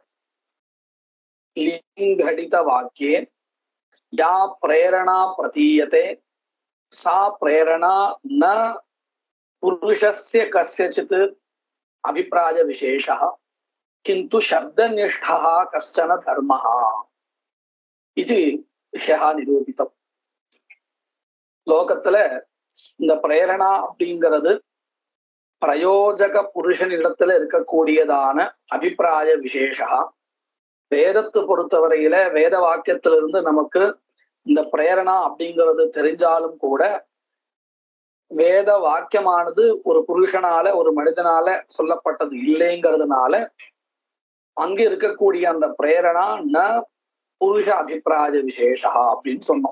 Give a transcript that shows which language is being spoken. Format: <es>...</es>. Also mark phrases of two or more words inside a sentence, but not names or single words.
<sa>लिङ्घटितवाक्ये या प्रेरणा प्रतीयते सा प्रेरणा न पुरुषस्य कस्यचित् अभिप्राय विशेषः किन्तु शब्दनिष्ठः कश्चन धर्मः इति ह्यः निरूपितम्।</sa> <ta>லோகத்துல இந்த பிரேரணா அப்படிங்கிறது பிரயோஜக புருஷனிடத்துல இருக்கக்கூடியதான</ta> <sa>अभिप्राय विशेषः.</sa> <ta>வேதத்தை பொறுத்தவரையில வேத வாக்கியத்திலிருந்து நமக்கு இந்த பிரேரணா அப்படிங்கிறது தெரிஞ்சாலும் கூட வேத வாக்கியமானது ஒரு புருஷனால ஒரு மனிதனால சொல்லப்பட்டது இல்லைங்கிறதுனால அங்கு இருக்கக்கூடிய அந்த பிரேரணா</ta> <sa>न पुरुष अभिप्राय विशेषः</sa> <ta>அப்படின்னு சொன்னோம்.</ta>